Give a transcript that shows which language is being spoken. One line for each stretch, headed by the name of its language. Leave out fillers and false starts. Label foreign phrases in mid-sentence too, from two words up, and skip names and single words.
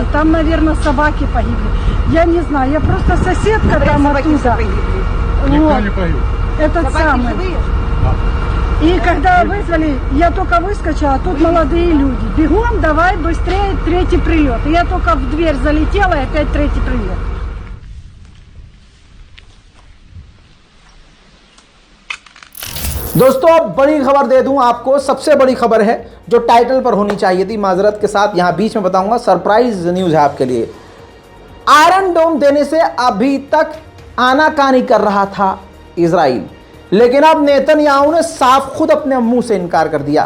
Russian: Там, наверное, собаки погибли. Я не знаю, я просто соседка там оттуда. Никто не погиб. Этот собаки самый. Живые? И когда вызвали, я только выскочила, а тут молодые люди. Бегом, давай быстрее, третий прилет. И я только в дверь залетела, и опять третий прилет.
Hindi: दोस्तों अब बड़ी खबर दे दूं आपको। सबसे बड़ी खबर है जो टाइटल पर होनी चाहिए थी, माजरत के साथ यहां बीच में बताऊंगा।
English: surprise news
Hindi: है आपके लिए। आयरन डोम देने से अभी तक आनाकानी कर रहा था इजराइल, लेकिन अब नेतन्याहू ने साफ खुद अपने मुंह से इनकार कर दिया।